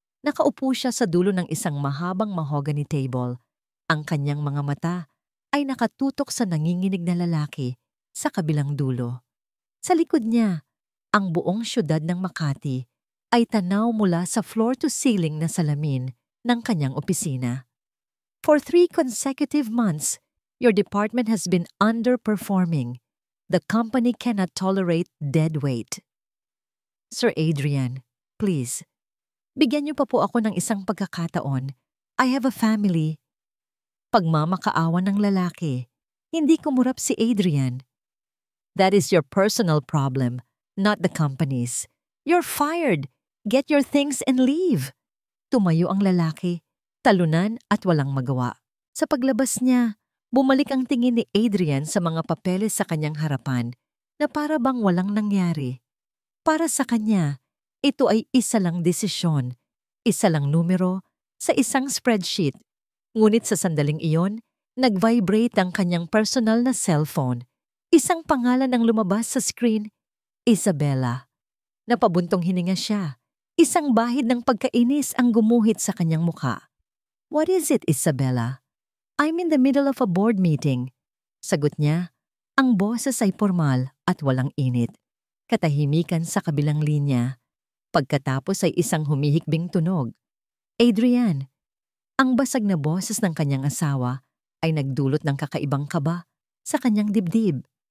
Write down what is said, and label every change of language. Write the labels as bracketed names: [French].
[Filipino] Nakaupo siya sa dulo ng isang mahabang mahogany table. Ang kanyang mga mata ay nakatutok sa nanginginig na lalaki sa kabilang dulo. Sa likod niya, ang buong syudad ng Makati ay tanaw mula sa [English] floor to ceiling [Filipino] na salamin ng kanyang opisina. [English] For 3 consecutive months, your department has been underperforming. The company cannot tolerate dead weight. [Filipino] Sir Adrian, please, bigyan niyo pa po ako ng isang pagkakataon. [English] I have a family. [Filipino] Pagmamakaawa ng lalaki, hindi kumurap si Adrian. [English] That is your personal problem, not the company's. You're fired. Get your things and leave. [Filipino] Tumayo ang lalaki, talunan at walang magawa. Sa paglabas niya, bumalik ang tingin ni Adrian sa mga papeles sa kanyang harapan na para bang walang nangyari. Para sa kanya, ito ay isa lang desisyon, isa lang numero sa isang spreadsheet. Ngunit sa sandaling iyon, nag-vibrate ang kanyang personal na cellphone. Isang pangalan ang lumabas sa screen, Isabela. Napabuntong hininga siya. Isang bahid ng pagkainis ang gumuhit sa kanyang mukha. [English] What is it, Isabela? I'm in the middle of a board meeting. [Filipino] Sagot niya, ang boses ay formal at walang init. Katahimikan sa kabilang linya. Pagkatapos ay isang humihikbing tunog. Adrian, ang basag na boses ng kanyang asawa ay nagdulot ng kakaibang kaba sa kanyang dibdib.